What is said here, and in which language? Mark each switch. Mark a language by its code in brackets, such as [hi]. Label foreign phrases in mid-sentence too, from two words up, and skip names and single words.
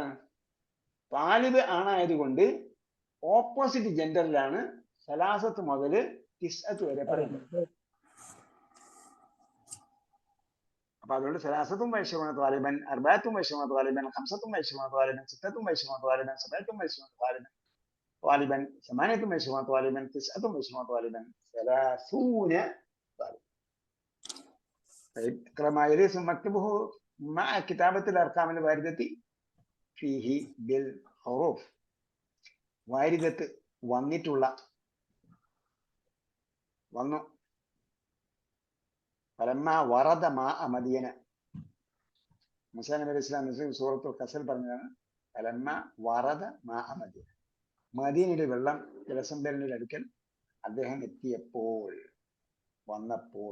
[ml] താലിബ് ആണായതുകൊണ്ട് ഓപ്പോസിറ്റ് ജെൻഡറിലാണ് സലാസത്ത് മുതൽ തിസ്അത്ത് വരെ പറയുന്നത്. അപ്പൊ അതുകൊണ്ട് [ar] ثلاثة وعشرون طالبا، أربعة وعشرون طالبا، خمسة وعشرون طالبا، ستة وعشرون طالبا، سبعة وعشرون طالبا, طالبا ثمانية وعشرون طالبا 29 طالبا 30 طالبا. طيب اقرأ ما يلي ثم اكتبه مع كتابة الأرقام الواردة فيه بالحروف. [ml] വാരിദത്ത് വന്നിട്ടുള്ള വന്നു. [ar] فلما ورد ماء مدين, [ml] മൂസാ നബി അലൈഹി സ്വലാം സൂറത്തുൽ ഖസൽ പറഞ്ഞതാണ്. [ar] فلما ورد ماء مدين, [ml] മദീനയുടെ വെള്ളം ജലസംഭരണിയുടെ അടുക്കൽ അദ്ദേഹം എത്തിയപ്പോൾ, വന്നപ്പോൾ.